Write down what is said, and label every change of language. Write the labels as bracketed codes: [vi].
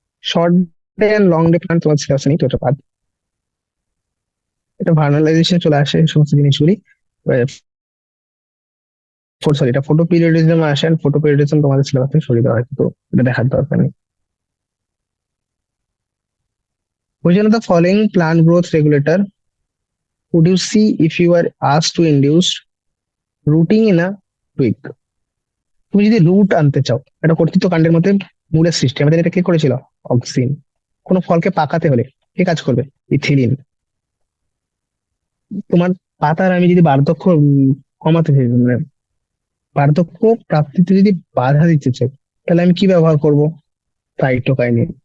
[bn] Short day and long day plan তোমার সিলেবাসে নেই, তো এটা বাদ। এটা ভার্নালাইজেশন চলে আসে এই সমস্ত জিনিসগুলি। সরি, এটা ফটো পিরিয়ডিজম আসে, ফটো পিরিয়ডিজম তোমাদের সিলেবাস থেকে সরিয়ে দেওয়া হয়, তো এটা দেখার দরকার নেই। [en] Which one of the following plant growth regulator would you see if you were asked to induce rooting in a twig? [bn] তুমি যদি রুট আনতে চাও, এটা কর্তৃত্ব কাণ্ডের মধ্যে মূলের সৃষ্টি, আমাদের এটা কে করেছিল? অক্সিন। কোনো ফলকে পাকাতে হলে কে কাজ করবে? ইথিলিন। তোমার পাতার আমি যদি বার্ধক্য কমাতে চাই, মানে বার্ধক্য প্রাপ্তিতে যদি বাধা দিতে চাই, তাহলে আমি কি ব্যবহার করব? সাইটোকাইনিন।